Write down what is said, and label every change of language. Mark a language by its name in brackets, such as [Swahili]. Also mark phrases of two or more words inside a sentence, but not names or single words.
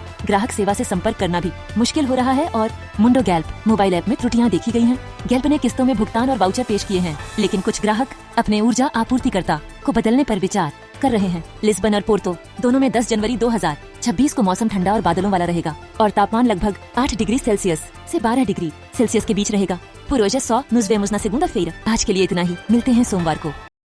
[Hindi] ग्राहक सेवा से संपर्क करना भी मुश्किल हो रहा है और मुंडो गैल्प मोबाइल ऐप में त्रुटियां देखी गई हैं। गैल्प ने किस्तों में भुगतान और वाउचर पेश किए हैं, लेकिन कुछ ग्राहक अपने ऊर्जा आपूर्तिकर्ता को बदलने पर विचार कर रहे हैं। लिस्बन और पोर्तो दोनों में 10 जनवरी 2026 को मौसम ठंडा और बादलों वाला रहेगा और तापमान लगभग 8 डिग्री सेल्सियस से 12 डिग्री सेल्सियस के बीच रहेगा। [Portuguese] Por hoje é só, nos vemos na segunda-feira। [Hindi] आज के लिए इतना ही, मिलते हैं सोमवार को।